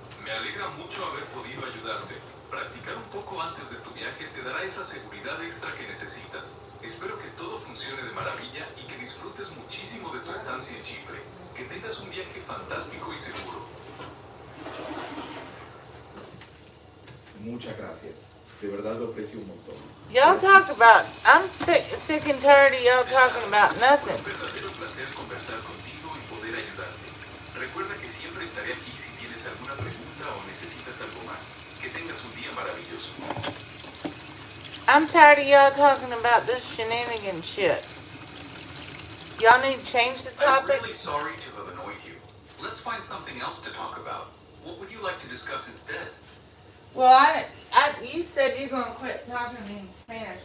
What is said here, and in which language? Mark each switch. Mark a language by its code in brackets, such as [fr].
[es] Me alegra mucho haber podido ayudarte. Practicar un poco antes de tu viaje te dará esa seguridad extra que necesitas. Espero que todo funcione de maravilla y que disfrutes muchísimo de tu estancia en Chipre. Que tengas un viaje fantástico y seguro. Muchas gracias. De verdad lo aprecio un montón. [en] Y'all talk about, I'm sick and tired of y'all talking about nothing. [es] Un verdadero placer conversar contigo y poder ayudarte. Recuerda que siempre estaré aquí si tienes alguna pregunta o necesitas algo más. Que tengas un día maravilloso. [en] I'm tired of y'all talking about this shenanigan shit. Y'all need to change the I'm topic? really sorry to have annoyed you. Let's find something else to talk about. What would you like to discuss instead? Well, you said you're gonna quit talking to me in Spanish.